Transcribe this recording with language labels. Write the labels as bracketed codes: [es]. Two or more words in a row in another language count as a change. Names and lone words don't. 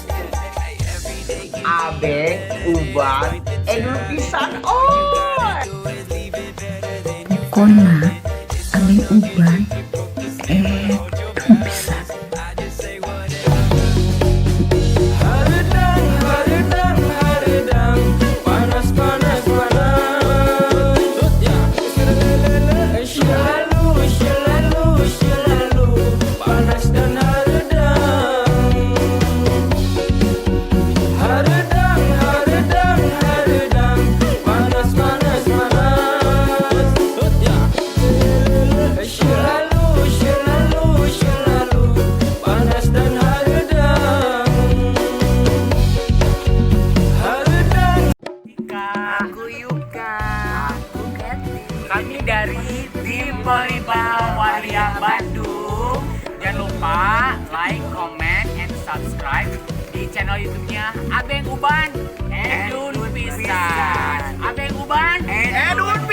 [id] Abenk Uban edun pisan. Oh. Pokoknya Abenk Uban edun pisan. Haredang, panas, panas, panas. Selalu, panas dan haredang. Haredang, panas, panas, panas. Selalu, panas dan haredang. Aku Yuka. Kami dari tim Volleyball Waria Bandung. Jangan lupa [en] like, comment, and subscribe [id] di channel YouTube-nya Abenk Uban Edun Pisan. Abenk Uban Edun